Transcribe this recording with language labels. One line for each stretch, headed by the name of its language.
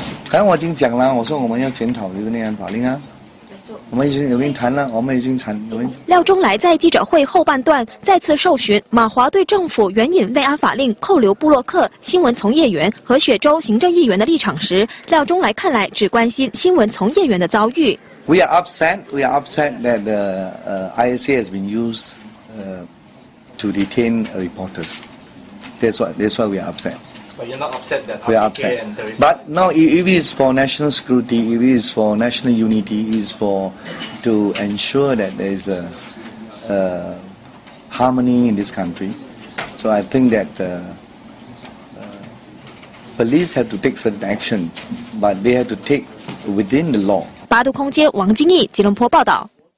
Chinese: 刚才我已经讲了，我说我们要检讨这个内安法令啊。我们已经有人谈了，我们已经谈有人。廖中来在记者会后半段再次受询，马华对政府援引内安法令扣留部落客、新闻从业员和雪州行政议员的立场时，廖中来看来只关心新闻从业员的遭遇。
English: We are upset that the ISA has been used to detain reporters. That's why we are upset. But you're not upset that we are upset. And there is... But no, if it is for national security, if it is for national unity, it is for to ensure that there is a harmony in this country. So I think that police have to take certain action, but they have to take within the law.
Chinese: 八度空间，王金义，吉隆坡报道。